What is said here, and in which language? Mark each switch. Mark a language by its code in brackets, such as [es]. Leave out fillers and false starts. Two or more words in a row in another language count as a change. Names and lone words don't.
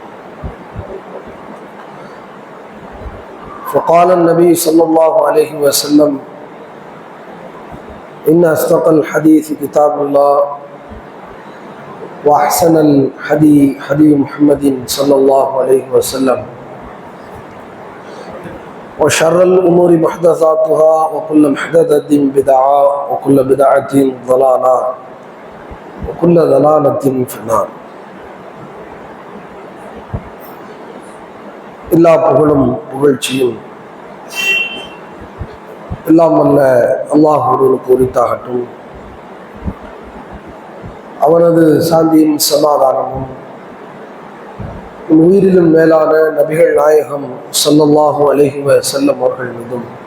[ar] فقال النبي صلى الله عليه وسلم: إن أصدق الحديث كتاب الله وأحسن الحدي حدي محمد صلى الله عليه وسلم وشر الأمور محدثاتها وكل محدثة بدعة وكل بدعة ضلالة وكل ضلالة في النار. [ta] எல்லா புகழும் புகழ்ச்சியும் எல்லாம் வல்ல அல்லாஹ் ஒருவனுக்கு உரித்தாகட்டும். அவனது சாந்தியும் சமாதானமும் உயிரிலும் மேலான நபிகள் நாயகம் [ar] صلى الله عليه وسلم [ta] அவர்கள் மீதும்,